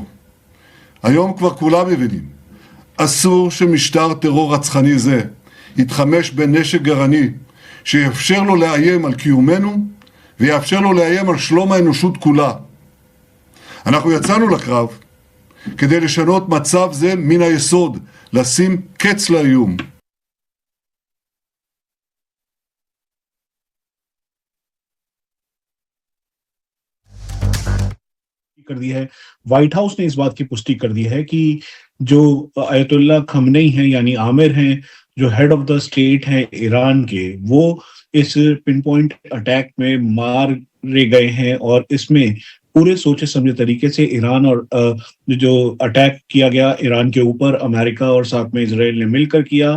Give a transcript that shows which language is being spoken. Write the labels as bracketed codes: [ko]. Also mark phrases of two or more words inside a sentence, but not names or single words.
[he] היום כבר כולם מבינים, אסור שמשטר טרור רצחני זה יתחמש בנשק גרעיני שיאפשר לו לאיים על קיומנו ויאפשר לו לאיים על שלום האנושות כולה. אנחנו יצאנו לקרב כדי לשנות מצב זה מן היסוד, לשים קץ לאיום. [hi] कर दी है। व्हाइट हाउस ने इस बात की पुष्टि कर दी है कि जो अयतुल्लाह खमनेई हैं यानी आमिर हैं, जो [en] head of the state [hi] हैं ईरान के, वो इस [en] pin point attack [hi] में मारे गए हैं और इसमें पूरे सोचे समझे तरीके से ईरान और जो अटैक किया गया ईरान के ऊपर, अमेरिका और साथ में इसराइल ने मिलकर किया।